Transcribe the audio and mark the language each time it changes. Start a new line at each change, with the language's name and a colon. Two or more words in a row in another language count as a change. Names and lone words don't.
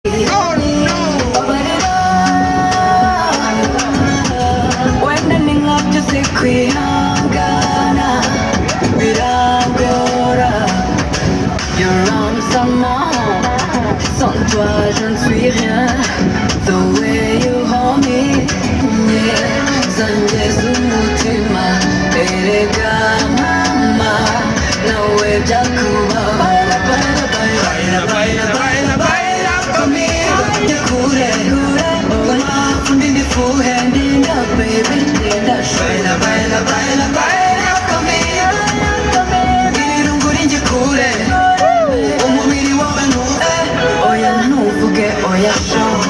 English: Oh, no.
Kinyarwanda: Wenda ni nkabyo si kwihangana, birangora.
English: Your arms are mine,
French: sans toi je ne suis rien.
English: The way you hold me, yeah.
Kinyarwanda: Zangeza umutima, erega mama, nawe byakubaho.
Spanish: Baila, baila, baila, baila, baila, baila, baila conmigo.
Kinyarwanda: Njye kure, kure, guma, undi ndifuhe, ndinda, baby, ndinda.
Spanish: Baila, baila, baila, baila conmigo.
Kinyarwanda: Irungu rinjye kure, umubiri wawe ntuve. Oya, ntuvuge, oya, sho.